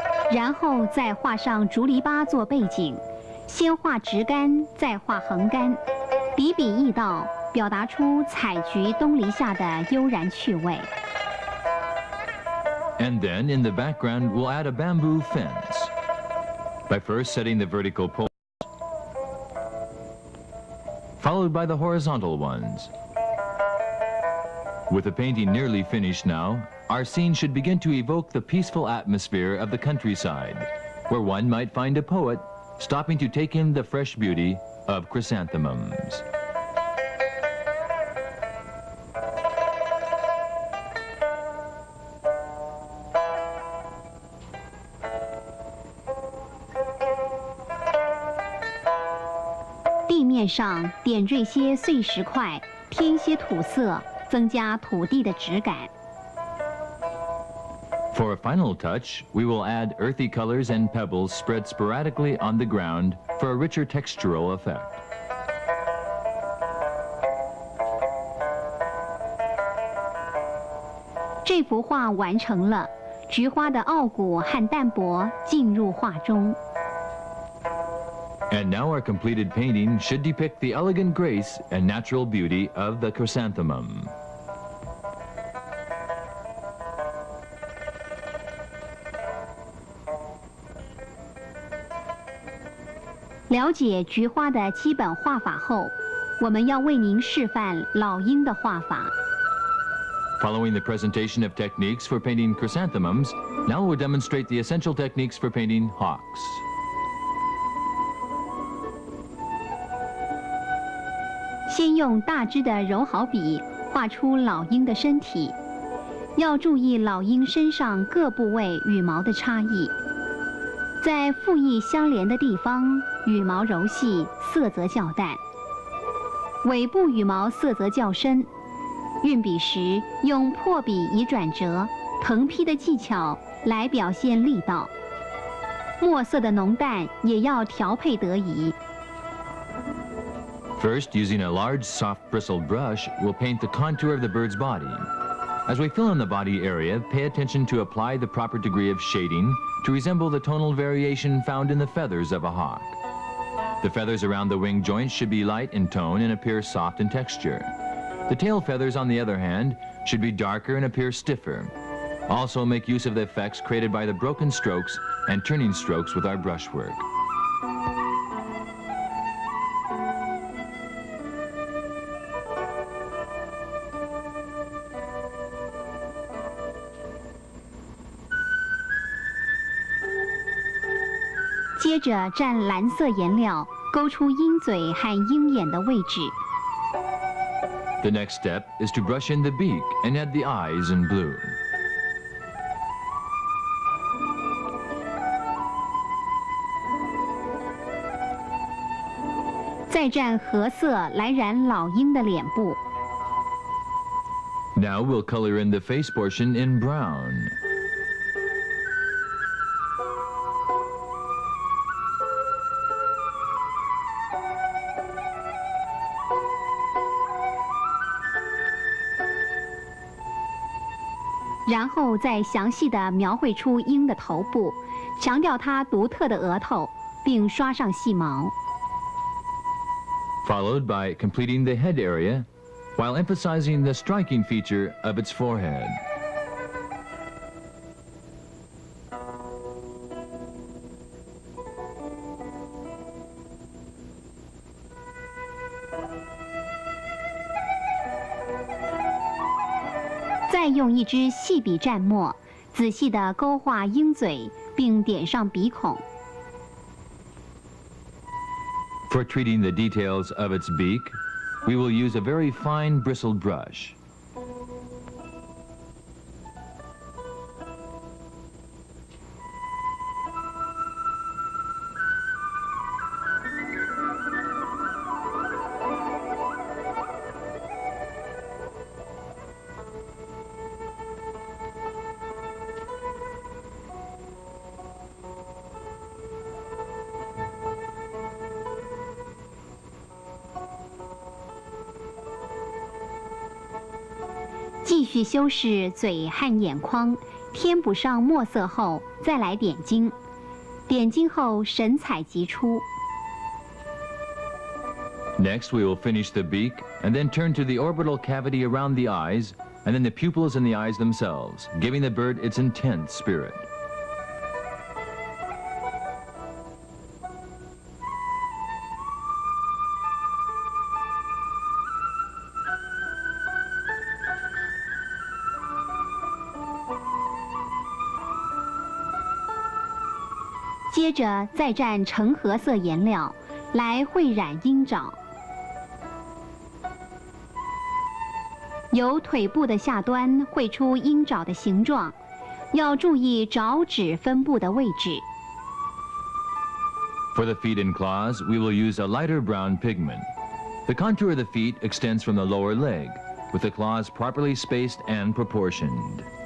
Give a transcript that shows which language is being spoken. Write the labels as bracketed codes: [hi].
[zh] 然后再画上竹篱笆做背景，先画直竿，再画横竿，笔笔意道，表达出采菊东篱下的悠然趣味。 [en] And then, in the background, we'll add a bamboo fence. By first setting the vertical poles, followed by the horizontal ones. With the painting nearly finished now, our scene should begin to evoke the peaceful atmosphere of the countryside, where one might find a poet stopping to take in the fresh beauty of chrysanthemums. [zh] 地面上点缀些碎石块，添些土色，增加土地的质感。 [en] For a final touch, we will add earthy colors and pebbles spread sporadically on the ground for a richer textural effect. [zh] 这幅画完成了，菊花的傲骨和淡泊进入画中。 [en] And now our completed painting should depict the elegant grace and natural beauty of the chrysanthemum. [zh] 了解菊花的基本画法后，我们要为您示范老鹰的画法。 [en] Following the presentation of techniques for painting chrysanthemums, now we'll demonstrate the essential techniques for painting hawks. [zh] 先用大支的柔毫笔画出老鹰的身体，要注意老鹰身上各部位羽毛的差异。在复翼相连的地方，羽毛柔细，色泽较淡；尾部羽毛色泽较深。运笔时用破笔以转折、横劈的技巧来表现力道。墨色的浓淡也要调配得宜。 [en] First, using a large, soft bristled brush, we'll paint the contour of the bird's body. As we fill in the body area, pay attention to apply the proper degree of shading to resemble the tonal variation found in the feathers of a hawk. The feathers around the wing joints should be light in tone and appear soft in texture. The tail feathers, on the other hand, should be darker and appear stiffer. Also make use of the effects created by the broken strokes and turning strokes with our brushwork. [zh] 接着蘸蓝色颜料，勾出鹰嘴和鹰眼的位置。 [en] The next step is to brush in the beak and add the eyes in blue. [zh] 再蘸褐色来染老鹰的脸部。 [en] Now we'll color in the face portion in brown. [zh] 然后再详细地描绘出鹰的头部，强调它独特的额头，并刷上细毛。 [en] Followed by completing the head area, while emphasizing the striking feature of its forehead. [zh] 再用一支细笔蘸墨，仔细地勾画鹰嘴，并点上鼻孔。 [en] For treating the details of its beak, we will use a very fine bristled brush. [zh] 继续修饰嘴和眼眶，添补上墨色后，再来点睛。点睛后神采即出。 [en] Next, we will finish the beak and then turn to the orbital cavity around the eyes and then the pupils and the eyes themselves, giving the bird its intense spirit. [zh] 接着再蘸橙褐色颜料来绘染鹰爪，由腿部的下端绘出鹰爪的形状，要注意爪趾分布的位置。 [en] For the feet and claws, we will use a lighter brown pigment. The contour of the feet extends from the lower leg, with the claws properly spaced and proportioned.